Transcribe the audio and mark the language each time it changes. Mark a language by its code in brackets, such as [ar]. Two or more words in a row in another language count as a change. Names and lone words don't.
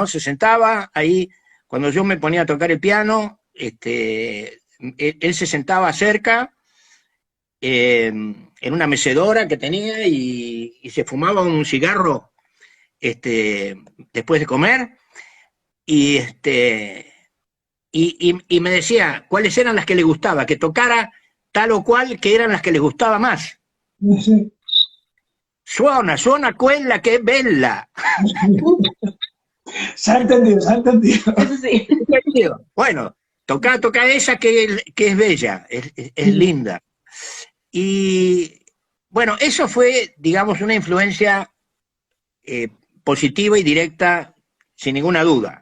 [es] Se sentaba ahí, cuando yo me ponía a tocar el piano, él se sentaba cerca, en una mecedora que tenía, y se fumaba un cigarro después de comer, y me decía cuáles eran las que le gustaba, que tocara tal o cual que eran las que le gustaba más. Sí. [it] Suona quella che è bella. [es] Se ha entendido, se ha entendido. Sí. Bueno, toca esa que es bella, es linda. Y bueno, eso fue, digamos, una influencia positiva y directa, sin ninguna duda.